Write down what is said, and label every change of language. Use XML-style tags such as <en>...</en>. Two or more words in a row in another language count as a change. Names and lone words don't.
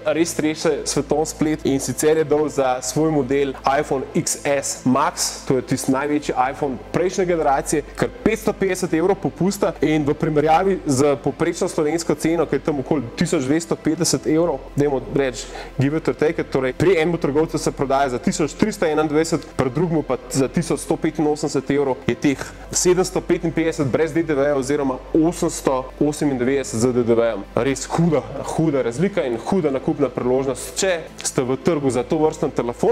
<sl>res treše svetovni splet in sicer je dal za svoj model iPhone XS Max, to je tisti največji iPhone prejšnje generacije, kar 550 evrov popusta in v primerjavi z povprečno slovensko ceno, ki je tam okoli 1250 evrov, dajmo reči,</sl> <en>give it or take it,</en> <sl>torej pri enem trgovcu se prodaja za 1321, pri drugemu pa za 1185 evrov, je teh 755 brez DDV oziroma 898 z DDV-jem. Res huda razlika in huda nakupna priložnost, če ste v trgu za to vrsten telefon.</sl>